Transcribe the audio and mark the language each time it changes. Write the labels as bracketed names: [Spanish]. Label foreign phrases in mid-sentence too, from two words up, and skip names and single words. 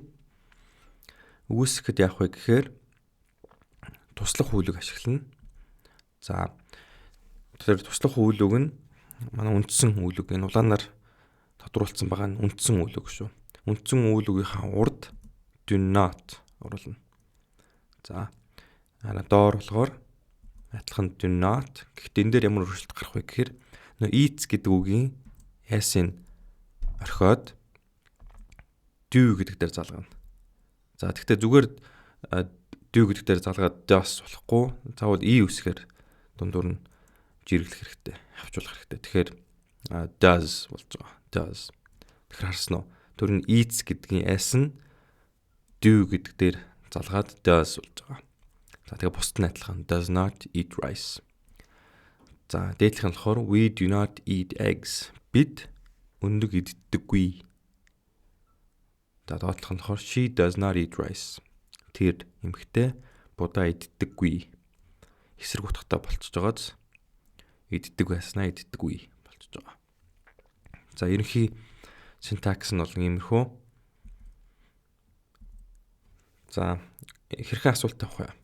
[Mongolian] Үгүйсгэхэд яах вэ гэхээр туслах үйл үг ашиглана. За тэр туслах үйл үг нь манай үндсэн үйл үг. Энэ улаанаар тодруулсан байгаа нь үндсэн үйл үг шүү. Үндсэн үйл үгийнхаа урд [English] do not [Mongolian] оруулна. За доор болохоор адилхан [English] do not. [Mongolian] Гэхдээ энэ дээр ямар өөрчлөлт гарах вэ гэхээр eats гэдэг үгийн s-ийн орхиод do гэдэг дээр залгана. За тэгвэл зүгээр do гэдэг дээр залгаад does болохгүй. Заавал e үсгээр дундуур нь жиргэлэх хэрэгтэй, хавчуулах хэрэгтэй. Тэгэхээр does болж байгаа. Does. Тэгэхээр харсан уу? Тэр нь eats гэдгийн s нь do гэдэг дээр залгаад does болж байгаа. За тэгээ бусд нь адилхан [English] does not eat rice. [Mongolian] За дээдлэх нь болохоор [English] we do not eat eggs. [Mongolian] Бид өндөг иддэггүй. За доотлох нь болохоор [English] she does not eat rice. [Mongolian] Тэр эмэгтэй будаа иддэггүй. Эсрэг утгатай болчихж байгааз иддэг байснаа иддэггүй болчихж байгаа. За ерөнхий синтакс нь бол иймэрхүү. За хэрхэн асуулт авах вэ?